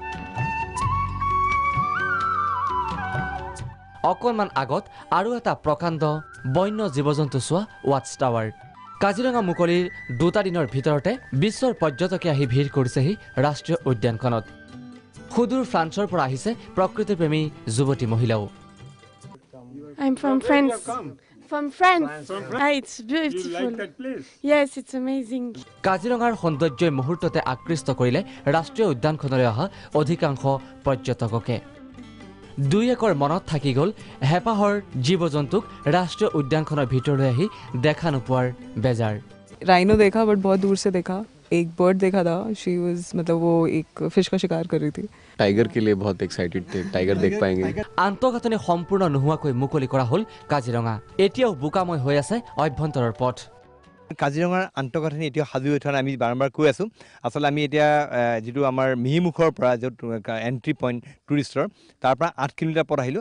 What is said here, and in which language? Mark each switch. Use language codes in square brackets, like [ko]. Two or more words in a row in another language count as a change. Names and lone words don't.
[as] অকণমান আগত আৰু এটা প্ৰকাণ্ড বন্য জীৱ জন্তু চোৱা [en] watch tower. [as] কাজিৰঙা মুকলিৰ 2টা দিনৰ ভিতৰতে বিশ্বৰ পৰ্যটকে আহি ভিৰ কৰিছেহি ৰাষ্ট্ৰীয় উদ্যানখনত। সুদূৰ ফ্ৰান্সৰ পৰা আহিছে প্ৰকৃতিপ্ৰেমী যুৱতী মহিলাও। [en] I'm from France. From France. It's beautiful. Yes, it's amazing. [as] কাজিৰঙাৰ সৌন্দৰ্যই মুহূৰ্ততে আকৃষ্ট কৰিলে ৰাষ্ট্ৰীয় উদ্যানখনলৈ অহা অধিকাংশ পৰ্যটককে। 2 একৰ মনত থাকি গ'ল হেঁপাহৰ জীৱ জন্তুক ৰাষ্ট্ৰীয় উদ্যানখনৰ ভিতৰলৈ আহি দেখা নোপোৱাৰ বেজাৰ। [hi] राइनो देखा बट बहुत दूर से देखा। एक बर्ड देखा था, [en] she was [hi] मतलब वो एक फिश का शिकार कर रही थी। टाइगर के लिए बहुत एक्साइटेड थे, टाइगर देख पाएंगे। [as] আন্তঃগাঁথনি সম্পূৰ্ণ নোহোৱাকৈ মুকলি কৰা হ'ল কাজিৰঙা। এতিয়াও বোকাময় হৈ আছে অভ্যন্তৰৰ পথ। কাজিৰঙাৰ আন্তঃগাঁথনি এতিয়া সাজু হৈ থকা আমি বাৰম্বাৰ কৈ আছোঁ। আচলতে আমি এতিয়া যিটো আমাৰ মিহিমুখৰ পৰা য'ত [en] entry point [as] টুৰিষ্টৰ তাৰ পৰা 8 কিলোমিটাৰ পথ আহিলোঁ।